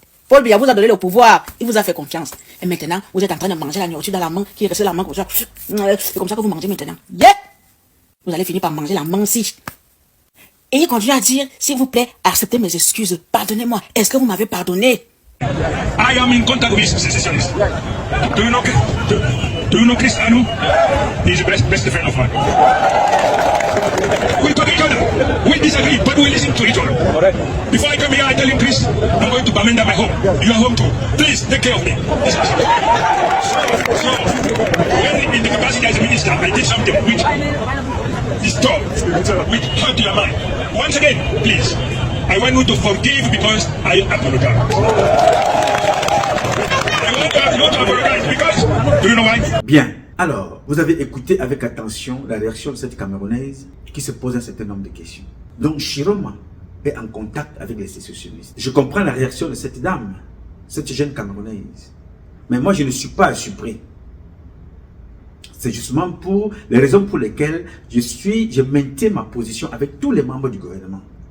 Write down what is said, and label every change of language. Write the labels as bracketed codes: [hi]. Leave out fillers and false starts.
[fr] Paul Biya vous a donné le pouvoir. Il vous a fait confiance. Et maintenant, vous êtes en train de manger la nourriture dans la main qui est restée dans la main comme ça. C'est comme ça que vous mangez maintenant. Yeah! Vous allez finir par manger la main aussi. Et il continue à dire: s'il vous plaît, acceptez mes excuses. Pardonnez-moi. Est-ce que vous m'avez pardonné? [en] I am in contact with secessionists. Do you know Chris Anu? He's the best friend of mine. We talk each other. We disagree, but we listen to each other. Before I come here, I tell him, Chris, I'm going to Bamenda, my home. You are home too. Please take care of me. So when in the capacity as a minister, I did something which disturbed, which hurt your mind. Once again, please, I want you to forgive because I apologize. I want to apologize because, do you know why? [fr] Bien. Alors, vous avez écouté avec attention la réaction de cette Camerounaise qui se pose un certain nombre de questions. Donc, Chiroma est en contact avec les sécessionnistes. Je comprends la réaction de cette dame, cette jeune Camerounaise. Mais moi, je ne suis pas surpris. C'est justement pour les raisons pour lesquelles je maintiens ma position avec tous les membres du gouvernement.